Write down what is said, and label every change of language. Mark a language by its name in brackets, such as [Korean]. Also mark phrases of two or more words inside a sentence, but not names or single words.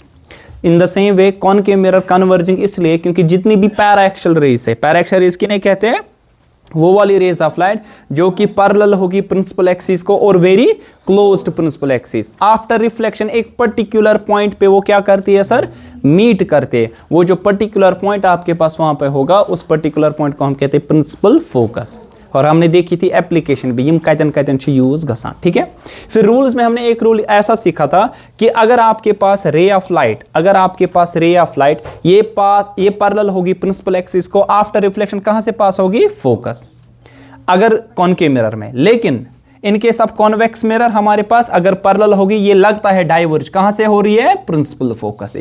[English] in the same way concave mirror converging [Hindi] इसलिए क्योंकि जितनी भी [English] paraxial rays [Hindi] है, [English] paraxial rays [Hindi] किन्हें कहते हैं, वो वाली [English] rays of light [Hindi] जो कि पैरेलल होगी [English] principal axis [Hindi] को और [English] very close to principal axis, after reflection [Hindi] एक [English] particular point [Hindi] पे वो क्या करती है सर, मीट करते हैं। वो जो [English] particular point [Hindi] आपके पास वहां पे होगा उस [English] particular point [Hindi] को हम कहते हैं [English] principal focus. [Hindi] और हमने देखी थी एप्लीकेशन भी, [Kashmiri] यम कतन कतन यूज गसान, [Hindi] ठीक है। फिर रूल्स में हमने एक रूल ऐसा सीखा था कि अगर आपके पास [English] ray of light, [Hindi] अगर आपके पास [English] ray of light [Hindi] ये पैरेलल होगी [English] principal axis [Hindi] को, [English] after reflection [Hindi] कहां से पास होगी, फोकस, अगर [English] concave mirror [Hindi] में। लेकिन [English] in case of convex mirror [Hindi] हमारे पास अगर पैरेलल होगी ये लगता है डाइवर्ज, कहां से हो रही है, [English] principal focus [Hindi] से।